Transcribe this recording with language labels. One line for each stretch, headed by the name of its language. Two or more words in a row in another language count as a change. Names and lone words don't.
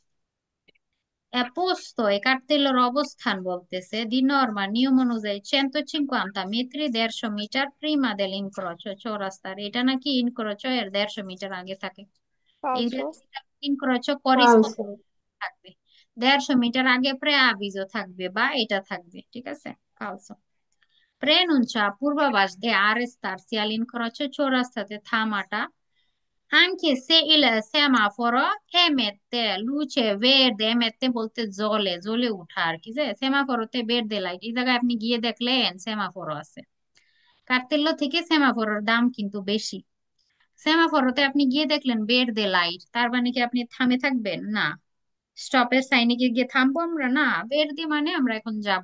Bangla: পোস্ত এ কার্তেলের অবস্থান বলতেছে
Italian: di norma
Bangla: নিয়ম অনুযায়ী 150 metri, 150 মিটার
Italian: prima del incrocio,
Bangla: চৌরাস্তার এটা নাকি ইনক্রোচো এর 150 মিটার আগে থাকে। এই যে falso ইনক্রোচো falso করিসপন্ড থাকবে, 150 মিটার আগে প্রে আভিজো থাকবে বা এটা থাকবে, ঠিক আছে। ফালসো প্রেনুঞ্চা পূর্বাভাস
Italian: di arrestarsi
Bangla: all'incrocio, চৌরাস্তাতে থামাটা।
Italian: Anche se il semaforo emette luce verde,
Bangla: emette বলতে জ্বলে, জ্বলে উঠা আর কি, যে সেমাফোরতে বেরদে লাইট, এই জায়গায় আপনি গিয়ে দেখলেন সেমাফোরো আছে। কার্তেল্লো থেকে সেমাফোরের দাম কিন্তু বেশি। সেমাফোরতে আপনি গিয়ে দেখলেন বেরদে লাইট, তার মানে কি আপনি থামে থাকবেন না? স্টপের সাইনে গিয়ে গিয়ে থামবো আমরা না, বেরদে মানে আমরা এখন যাব।